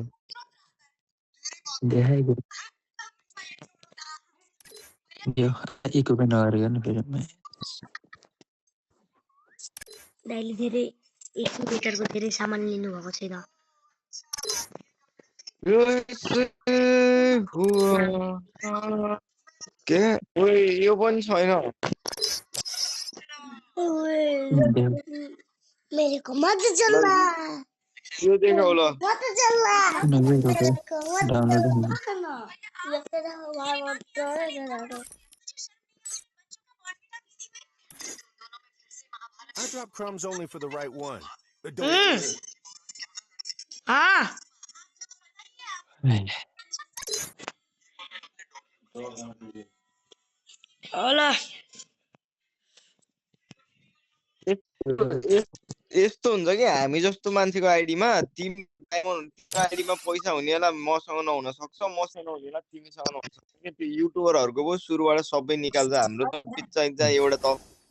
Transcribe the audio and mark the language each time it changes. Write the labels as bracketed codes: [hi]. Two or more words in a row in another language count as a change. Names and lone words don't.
[ne] देखाइको यो एक रुपियाँ नगरेको नि फेरि दाइले धेरै 1 मिटरको धेरै सामान लिनुभएको छैन के ओए यो पनि छैन [hi] मेरे को मत जल्ला [ne] यो देखाउ ल [hi] मत जल्ला [ne] डाउनलोड [en] I drop crumbs only for the right one. But don't [ne] होला यस्तो हुन्छ कि हामी जस्तो मान्छेको आइडीमा तिम्रो आइडीमा पैसा हुनेला मसँग नहुन सक्छ मसँग नहुनेला तिमीसँग नहुन सक्छ कि त्यो युट्युबरहरूको पो सुरुबाट सबै निकाल्छ हाम्रो त चाहिन्छ एउटा त